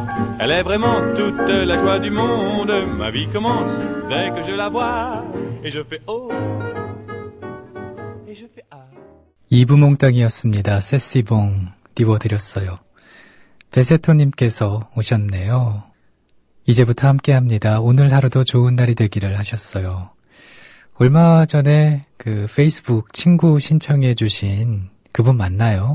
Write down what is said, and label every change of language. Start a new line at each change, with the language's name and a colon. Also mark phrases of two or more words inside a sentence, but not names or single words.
French: Elle est vraiment toute la joie du monde. Ma vie commence dès que je la vois. Et je fais oh, et je fais ah.
Korean: 이브몽땅이었습니다. 세시봉 띄워드렸어요. 베세토님께서 오셨네요. 이제부터 함께합니다. 오늘 하루도 좋은 날이 되기를 하셨어요. 얼마 전에 그 페이스북 친구 신청해 주신 그분 맞나요?